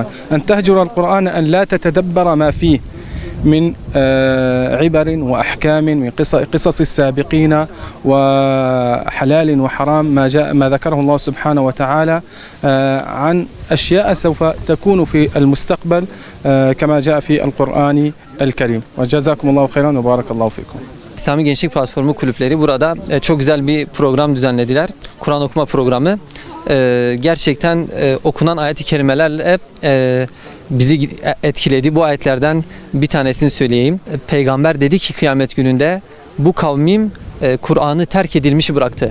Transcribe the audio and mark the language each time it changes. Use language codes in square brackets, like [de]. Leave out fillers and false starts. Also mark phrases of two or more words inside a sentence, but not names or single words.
[ar] أن تهجر القرآن أن لا تتدبر ما فيه من عبر وأحكام من قصص السابقين وحلال وحرام ما ذكره الله سبحانه وتعالى عن أشياء سوف تكون في المستقبل كما جاء في القرآن الكريم. وجزاكم الله خيرا وبارك الله فيكم. [tr] İslami Gençlik Platformu kulüpleri burada çok güzel bir program düzenlediler. Kur'an okuma programı. Gerçekten okunan ayet-i kerimelerle bizi etkiledi. Bu ayetlerden bir tanesini söyleyeyim. Peygamber dedi ki kıyamet gününde bu kavmim Kur'an'ı terk edilmiş bıraktı.